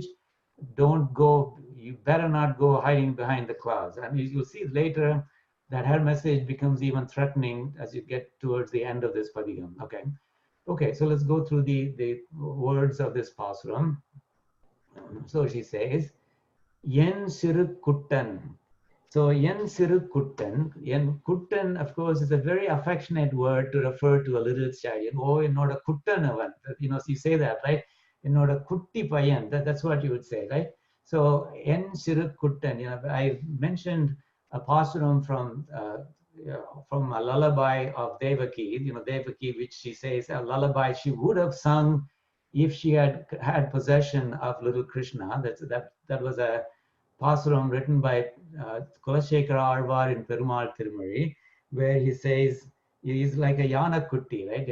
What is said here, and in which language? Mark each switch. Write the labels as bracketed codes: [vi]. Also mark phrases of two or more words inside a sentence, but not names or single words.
[en] Don't go, you better not go hiding behind the clouds. And you'll see later that her message becomes even threatening as you get towards the end of this padigam. Okay. Okay, so let's go through the words of this pasuram. So she says, [ta] என் சிறு குட்டன். So என் சிறு குட்டன், என் குட்டன், [en] of course, is a very affectionate word to refer to a little child. [ta] Oh, என்னோட குட்டனவன். [en] You say that, right? [ta] என்னோட குட்டி பையன். [en] That's what you would say, right? [ta] So என் சிறு குட்டன். [en] I mentioned a pasuram from a lullaby of Devaki. Devaki, which she says a lullaby she would have sung if she had had possession of little Krishna. That was a pasuram written by Kulashekara Alvar in Perumal Tirumari, where he says, he's like a Yanakutti, right?